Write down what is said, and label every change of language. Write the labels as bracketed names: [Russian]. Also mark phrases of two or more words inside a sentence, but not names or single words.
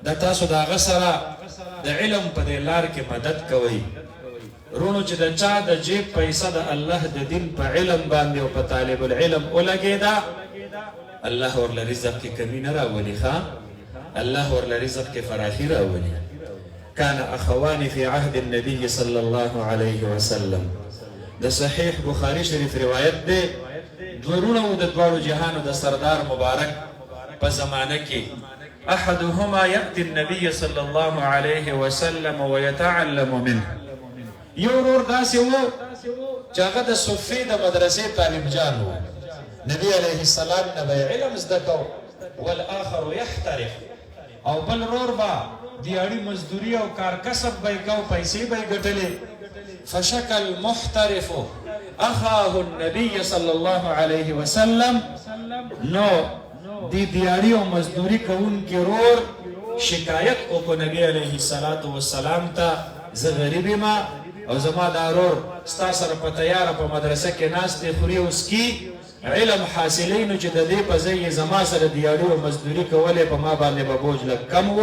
[Pashto] د تاسو د هغه سره د علم په دې لار کې مدد کوئ. رونو چې د چا د جیب پیسه د الله د دین په علم باندې او په طالب العلم ولګېده، الله ورله رزق کې کمی نه راولي، الله ورله رزق کې فراخي راولي. [Arabic] كان اخوان في عهد النبي صلى الله عليه وسلم. [Pashto] د صحیح بخاری شریف روایت دی، دورونه د دواړو جهانو د سردار مبارک په زمانه کې [Arabic] احدهما يأتي النبي صلى الله عليه وسلم ويتعلم منه. [Pashto] یو ورور داسې و چې هغه د صفې د مدرسې طالب جان و، نبی علیه السلام نه به علم زده کو، [Arabic] والآخر يحترف، [Pashto] او بل ورور به دیاړي مزدوري او کار کسب به کو، پیسې به ګټلې. [Arabic] فشک المحترف اخاه النبي صلى الله عليه وسلم. [Pashto] نو دی دیاړي او مزدوري کوونکي ورور شکایت وکړو نبی علیه السلام ته، زه غریب یم او زما دا ورور ستا سره په تیاره په مدرسه کې ناست دی، خوري او څکي، علم حاصلوي، نو چې د دې په ځای یې زما سره دیاړي او مزدوري کولې، په ما باندې به بوج لږ کم و.